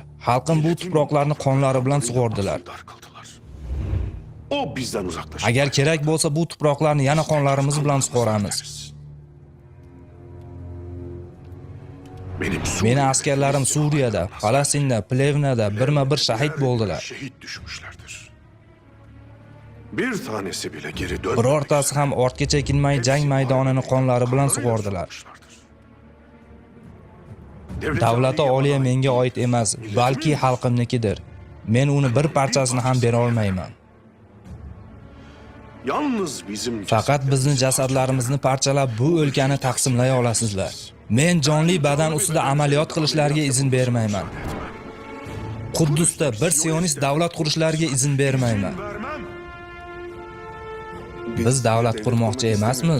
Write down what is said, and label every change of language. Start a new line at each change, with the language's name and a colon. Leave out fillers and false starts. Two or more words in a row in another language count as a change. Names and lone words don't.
Uzbek: Xalqim bu tuproqlarni qonlari bilan sug'ordilar.
Turkish: O bizden uzaklaşır.
Uzbek: Agar kerak bo'lsa bu tuproqlarni yana qonlarimiz bilan sug'oramiz. Meni askarlarim Suriyada, Falastinda, Plevnada birma-bir shahid bo'ldilar.
Turkish: Şehit düşmüşlerdir. Bir tanesi bile geri dönmedi.
Uzbek: Birortasi ham ortga chekinmay jang maydonini qonlari bilan sug'ordilar. Davlati oliya menga oid emas, balki xalqimnikidir. Men uni bir parchasini ham bera olmayman.
Turkish: Yalnız bizim
Uzbek: Faqat bizni jasadlarimizni parchalab bu o'lkani taqsimlay olasizlar. Men jonli badan ustida amaliyot qilishlariga izn bermayman. Quddusda bir sionist davlat qurishlariga izn bermayman. Biz davlat qurmoqchi emasmiz.